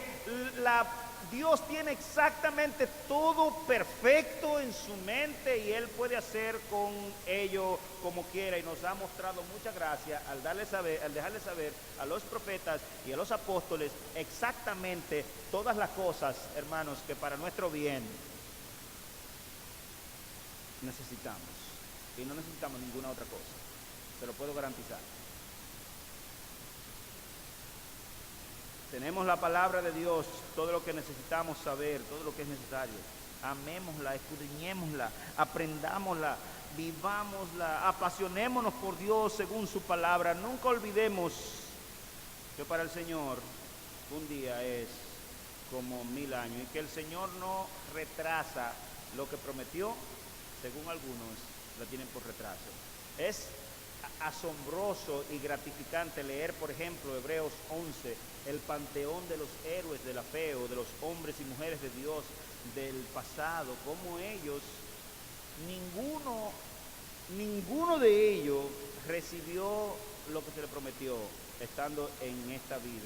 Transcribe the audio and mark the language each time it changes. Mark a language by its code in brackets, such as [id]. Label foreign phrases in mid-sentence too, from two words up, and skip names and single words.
[es] Dios tiene exactamente todo perfecto en su mente y Él puede hacer con ello como quiera, y nos ha mostrado mucha gracia al dejarle saber a los profetas y a los apóstoles exactamente todas las cosas, hermanos, que para nuestro bien necesitamos, y no necesitamos ninguna otra cosa, se lo puedo garantizar. Tenemos la palabra de Dios, todo lo que necesitamos saber, todo lo que es necesario. Amémosla, escudriñémosla, aprendámosla, vivámosla, apasionémonos por Dios según su palabra. Nunca olvidemos que para el Señor un día es como 1000 años, y que el Señor no retrasa lo que prometió. Según algunos, la tienen por retraso. Es asombroso y gratificante leer, por ejemplo, Hebreos 11, el panteón de los héroes de la fe, o de los hombres y mujeres de Dios del pasado, como ellos, ninguno de ellos recibió lo que se le prometió estando en esta vida.